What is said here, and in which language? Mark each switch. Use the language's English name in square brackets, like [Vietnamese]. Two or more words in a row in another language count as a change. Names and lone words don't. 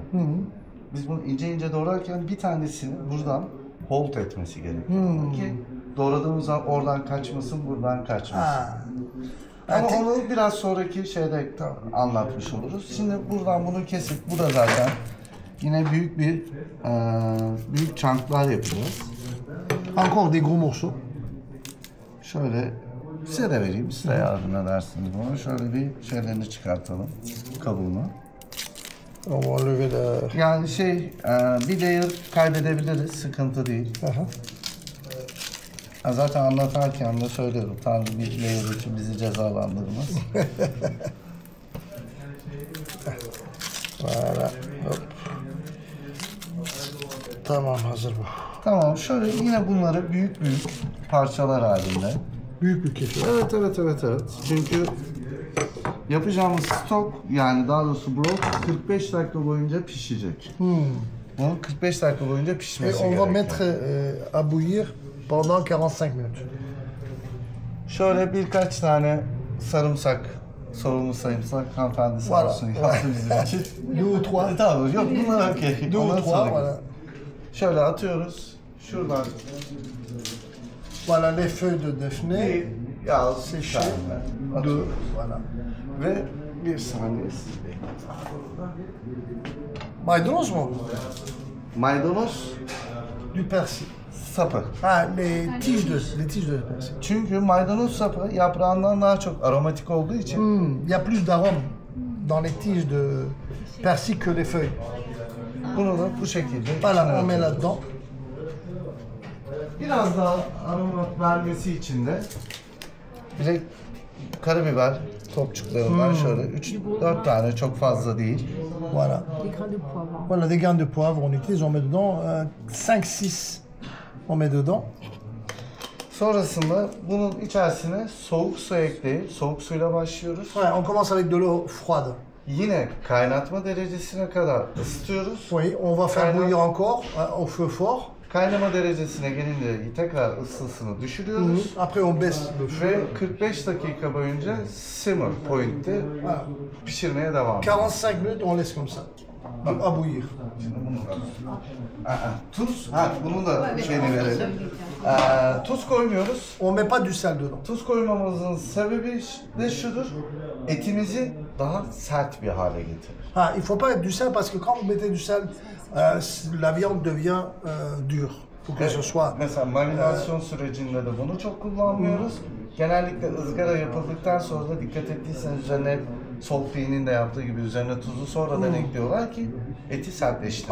[Turkish] Biz bunu ince ince doğrarken bir tanesini buradan hold etmesi gerekiyor ki doğradığımız zaman oradan kaçmasın, buradan kaçmasın. Ha. Ama Ha, onu biraz sonraki şeyde anlatmış oluruz. Şimdi buradan bunu kesip, bu da zaten yine büyük çanklar yapacağız. [French] Encore des gros morceaux. [Turkish] Şöyle size de vereyim, size yardım edersiniz bana. Şöyle bir şeylerini çıkartalım, kabuğunu. [French] On va enlever la... [Turkish] Yani bir layer kaybedebiliriz, sıkıntı değil. Aha. Zaten anlatarken de söylüyorum, Tanrı bir layer için bizi cezalandırmaz. [French] Voilà. Hop. [Turkish] Tamam, hazır bu. Tamam, şöyle yine bunları büyük parçalar halinde. Büyük bir kesiyor. Evet. Çünkü yapacağımız stok, yani daha doğrusu brok 45 dakika boyunca pişecek. Bunun 45 dakika boyunca [French] Et [Turkish] pişmesi [French] on va [Turkish] gerekiyor. [French] mettre à bouillir pendant 45 minutes. [Turkish] Şöyle birkaç tane sarımsak, sorumlu sarımsak hanımefendi sağ [French] Voilà. [Turkish] olsun yaptı bizim için. [French] Deux ou trois. [Turkish] Tamam, yok bunlar okey. [French] Deux ou [Turkish] Ondan [French] trois, [Turkish] sonra [French] voilà. [Turkish] şöyle atıyoruz. Şuradan [French] Voilà les feuilles de Daphné. [Turkish] bir yağ [French] Séché. [Turkish] tane [French] Deux. [Turkish] atıyoruz. [French] Voilà. [Turkish] Ve bir saniye. Maydanoz mu? Maydanoz [French] Du persil. [Turkish] sapı. [French] Ah, les tiges de persil. [Turkish] Çünkü maydanoz sapı yaprağından daha çok aromatik olduğu için [French] Il y a plus d'arôme dans les tiges de persil que les feuilles. [Turkish] bunu da bu şekilde içine [French] Voilà, on met [Turkish] atıyoruz. [French] là-dedans. [Turkish] Biraz daha aroma vermesi için de direkt karabiber topçuklarından şöyle 3-4 tane, çok fazla değil. [French] Voilà. Des grains de poivre. Voilà, des graines de poivre, on utilise, on met dedans 5-6. On met dedans. [Turkish] Sonrasında bunun içerisine soğuk su ekleyip soğuk suyla başlıyoruz. [French] Ouais, on commence avec de l'eau froide. [Turkish] Yine kaynatma derecesine kadar ısıtıyoruz. [French] Oui, on va faire [Turkish] Aynen. [French] bouillir encore au feu fort. [Turkish] Kaynama derecesine gelince tekrar ısısını düşürüyoruz. [French] Après, on baisse le feu. [Turkish] Ve 45 dakika boyunca [English] simmer point'te [French] Voilà. [Turkish] pişirmeye devam ediyoruz. [French] 45 minutes, on laisse comme ça. À bouillir. [Turkish] Şimdi bunu da... Tuz, bunun da şeyini verelim. Tuz koymuyoruz. [French] On met pas du sel dedans. [Turkish] Tuz koymamızın sebebi de şudur. Etimizi daha sert bir hale getirir. [French] Ah, il faut pas mettre du sel parce que quand vous mettez du sel, la viande devient dure. Il faut que ce soit... [Turkish] Mesela marinasyon sürecinde de bunu çok kullanmıyoruz. Genellikle ızgara yapıldıktan sonra da dikkat ettiyseniz üzerine Solfi'nin de yaptığı gibi üzerine tuzu sonradan ekliyorlar ki eti sertleştirmesin.